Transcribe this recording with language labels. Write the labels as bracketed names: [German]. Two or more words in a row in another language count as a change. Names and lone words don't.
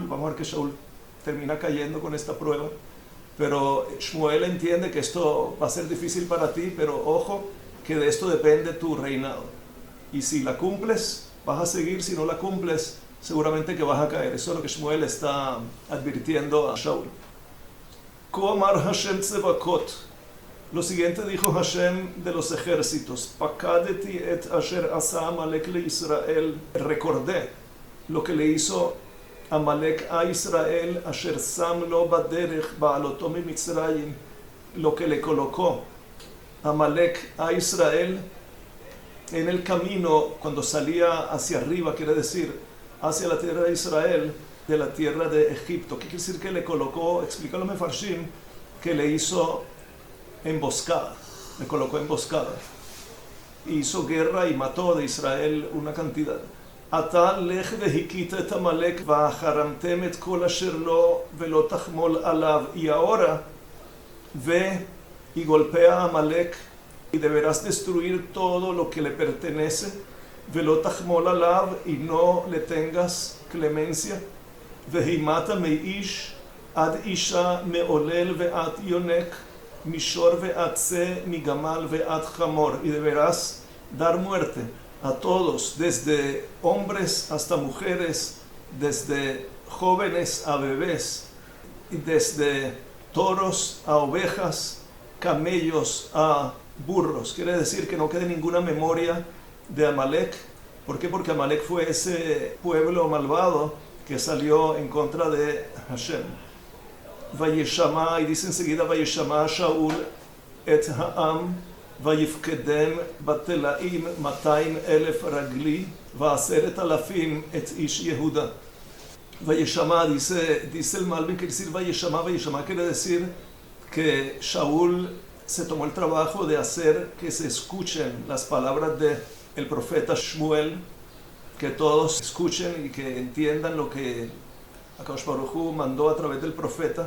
[Spanish] Vamos a ver que Shaul termina cayendo con esta prueba, pero Shmuel entiende que esto va a ser difícil para ti, pero ojo, que de esto depende tu reinado, y si la cumples, vas a seguir; si no la cumples, seguramente que vas a caer. Eso es lo que Shmuel está advirtiendo a Shaul. [Hebrew] כה אמר השם צבאות, [Spanish] lo siguiente dijo Hashem de los ejércitos, [Hebrew] פקדתי את אשר עשה עמלק לישראל, [Spanish] recordé lo que le hizo Amalek a Israel, [Hebrew] אשר שם לו בדרך בעלותו ממצרים, [Spanish] lo que le colocó Amalek a Israel en el camino cuando salía hacia arriba, quiere decir hacia la tierra de Israel, de la tierra de Egipto. ¿Qué quiere decir que le colocó? Explica los mefarshim que le hizo emboscada, le colocó emboscada, hizo guerra y mató de Israel una cantidad. [Hebrew] אתה לך והכיתה את עמלק והחרמתם את כל אשר לו ולא תחמל עליו, [Spanish] y ahora ve y golpea a Amalek y deberás destruir todo lo que le pertenece, [Hebrew] ולא תחמל עליו, [Spanish] y no le tengas clemencia. [Hebrew] והמתה מאיש עד אשה מעולל ועד יונק משור ועד שה מגמל ועד חמור, [Spanish] y deberás dar muerte a todos, desde hombres hasta mujeres, desde jóvenes a bebés, y desde toros a ovejas, camellos a burros. Quiere decir que no quede ninguna memoria de Amalek. ¿Por qué? Porque Amalek fue ese pueblo malvado que salió en contra de Hashem. Vayeshama, y dice enseguida, [Hebrew] וישמע שאול את העם ויפקדם בטלאים 200,000 רגלי ועשרת אלפים את איש יהודה. Vayeshama, [Spanish] dice el Malbim, quiere decir Vayeshama. Vayeshama quiere decir que Shaul se tomó el trabajo de hacer que se escuchen las palabras de el profeta Shmuel, que todos escuchen y que entiendan lo que [Hebrew] הקדוש ברוך הוא [Spanish] mandó a través del profeta.